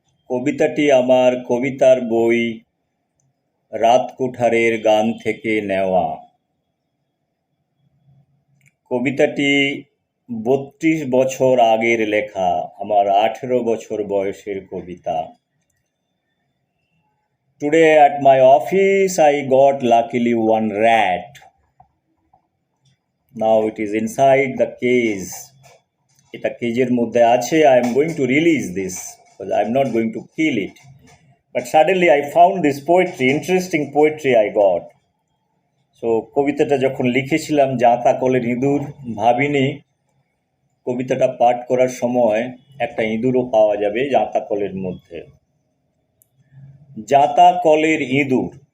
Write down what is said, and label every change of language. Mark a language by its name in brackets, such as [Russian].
[Bangla] কবিতাটি আমার কবিতার বই রাত কুঠারের গান থেকে নেওয়া। কবিতাটি ৩২ বছর আগের লেখা, আমার ১৮ বছর বয়সের কবিতা। [English] Today at my office I got luckily one rat. Now it is inside the cage. [Bangla] এটা কেজের মধ্যে আছে। [English] I am going to release this because I am not going to kill it. But suddenly I found this poetry, interesting poetry I got. [Bangla] So কবিতাটা যখন লিখেছিলাম জাঁতা কলের ইঁদুর, ভাবিনি কবিতাটা পাঠ করার সময় একটা ইঁদুরও পাওয়া যাবে জাঁতা কলের মধ্যে। জাঁতা কলের ইঁদুর।